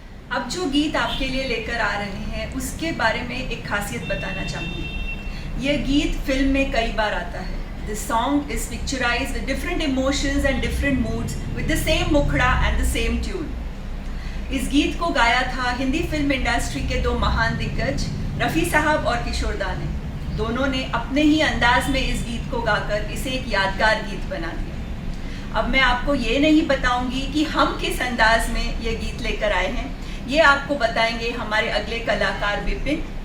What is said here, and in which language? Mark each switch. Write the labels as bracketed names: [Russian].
[Hindi] अब जो गीत आपके लिए लेकर आ रहे हैं उसके बारे में एक खासियत बताना चाहूँगी। यह गीत फिल्म में कई बार आता है। [English] The song is picturized with different emotions and different moods with the same mukhda and the same tune. [Hindi] इस गीत को गाया था हिंदी फिल्म इंडस्ट्री के दो महान दिग्गज रफ़ी साहब और किशोर दा ने। दोनों ने अपने ही अंदाज में इस गीत को गाकर इसे एक यादगार गीत बना दिया। अब मैं आपको ये नहीं बताऊंगी कि हम किस अंदाज में ये गीत लेकर आए हैं, ये आपको बताएंगे हमारे अगले कलाकार विपिन।